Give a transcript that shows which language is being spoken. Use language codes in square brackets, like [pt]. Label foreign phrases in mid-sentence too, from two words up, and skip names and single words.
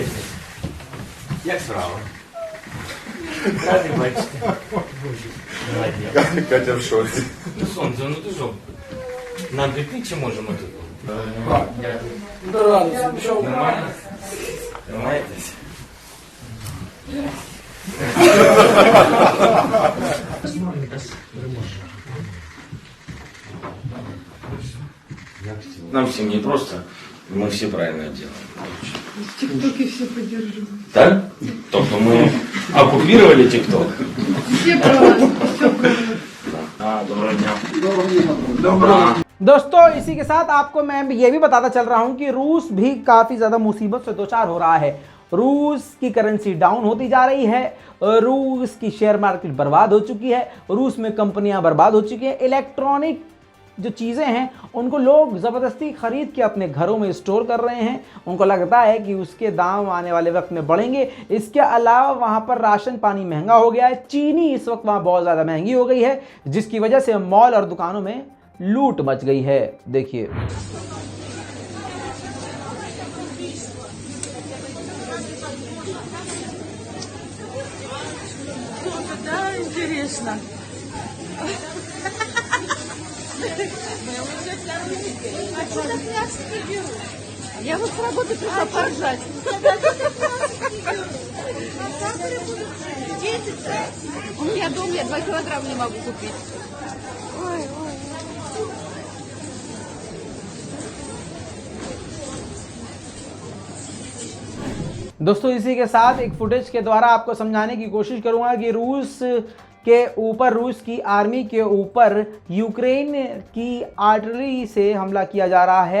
[uk] Як справа? Радий бачити. Катя в шоці. Ну, сонце, ну ти що? Нам піти чи можемо тут? Нормально? Тримаєтесь? [ru] Нам всем не просто, мы все правильно делаем. В ТикТоке все поддерживают. Так? Тобто мы оккупировали ТикТок? Все про вас. Все про вас. [uk] Доброго дня. Доброго. [hi] दोस्तों इसी के साथ आपको मैं ये भी बताता चल रहा हूं कि रूस भी काफ़ी ज़्यादा मुसीबत से दो चार हो रहा है। रूस की करेंसी डाउन होती जा रही है, रूस की [en] share market [hi] बर्बाद हो चुकी है, रूस में कंपनियां बर्बाद हो चुकी हैं। इलेक्ट्रॉनिक जो चीज़ें हैं उनको लोग ज़बरदस्ती ख़रीद के अपने घरों में स्टोर कर रहे हैं। उनको लगता है कि उसके दाम आने वाले वक्त में बढ़ेंगे। इसके अलावा वहाँ पर राशन पानी महंगा हो गया है। चीनी इस वक्त वहाँ बहुत ज़्यादा महंगी हो गई है, जिसकी वजह से मॉल और दुकानों में लूट मच गई है। देखिए [ru] Да, интересно. Я вот с работы пришла поржать. У меня дома я 2 килограмма не могу купить. Ой, ой. [hi] दोस्तों इसी के साथ एक फुटेज के द्वारा आपको समझाने की कोशिश करूंगा कि रूस की आर्मी के ऊपर यूक्रेन की आर्टिलरी से हमला किया जा रहा है।